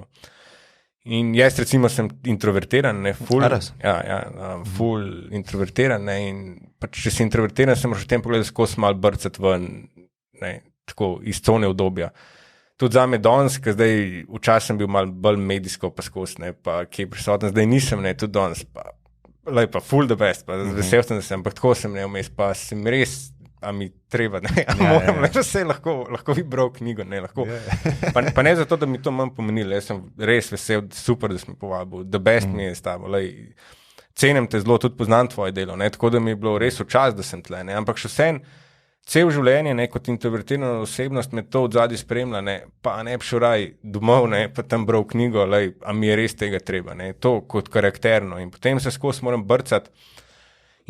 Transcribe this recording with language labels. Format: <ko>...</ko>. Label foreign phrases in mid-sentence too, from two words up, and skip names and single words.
<sl>In jaz recimo sem introvertiran, ful introvertiran, in pač, če si introvertiran, se moraš v tem pogledu skozi malo brcati ven, tako iz cone obdobja. Tudi zame danes, ker zdaj včasih sem bil malo bolj medijsko pa skozi, pa kje prisoten, zdaj nisem, tudi danes, pa ful</sl> <en>the best,</en> <sl>pa vesel sem, ampak tako sem vmes, pa sem res, a mi treba, moram, vse lahko bi bral knjigo, lahko. Pa ne zato, da mi to manj pomenilo, jaz sem res vesel, super, da si mi povabil,</sl> <en>the best</en> <sl>mi je s tabo, cenim te zelo, tudi poznam tvoje delo, tako da mi je bilo res v čas, da sem tle, ampak še vsem, cel življenje, kot introvertirana osebnost me to odzadaj spremlja, pa ne bi šel raj domov, pa tam bral knjigo, a mi je res tega treba, to kot karakterno, in potem se skozi moram brcati.</sl>